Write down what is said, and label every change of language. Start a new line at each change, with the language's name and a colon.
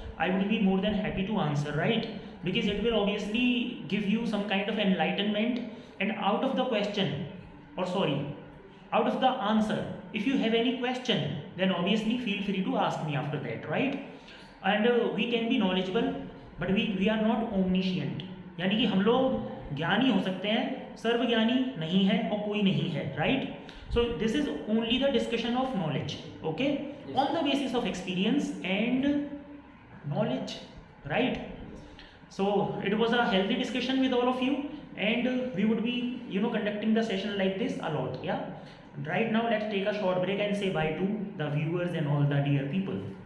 English: I will be more than happy to answer, right? Because it will obviously give you some kind of enlightenment, and out of the question, or sorry, out of the answer, if you have any question, then obviously feel free to ask me after that, right? And we can be knowledgeable, but we are not omniscient.
Hindi: यानी कि हम लोग ज्ञानी हो सकते हैं, सर्वज्ञानी नहीं है और कोई नहीं है, right?
English: So this is only the discussion of knowledge, okay? Yes. On the basis of experience and knowledge, right? So it was a healthy discussion with all of you, and we would be, conducting the session like this a lot, yeah? Right now let's take a short break and say bye to the viewers and all the dear people.